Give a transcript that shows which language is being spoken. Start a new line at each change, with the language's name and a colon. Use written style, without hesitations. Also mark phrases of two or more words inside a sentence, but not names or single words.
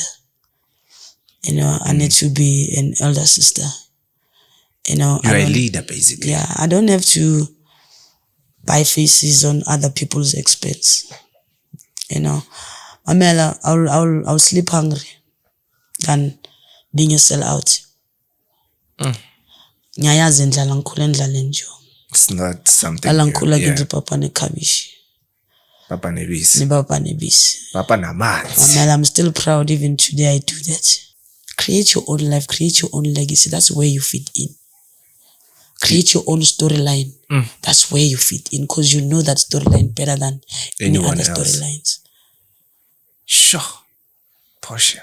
English: You know, I need to be an elder sister. You know, you're a leader basically. Yeah, I don't have to buy faces on other people's expense. You know, Amela, I'll sleep hungry than being a sellout.
North Ndebele: Nyayazi ndlala ngikhule ndlala nje.
English: It's not something.
North Ndebele: Alangikhula ke papa nekhabishi. Papa nebisi. Ni papa nebisi. Papa namanzi.
English: Amela, I'm still proud even today I do that. Create your own life, create your own legacy. That's where you fit in. Create your own storyline. That's where you fit in because you know that storyline better than any other storylines. Sure. Portia.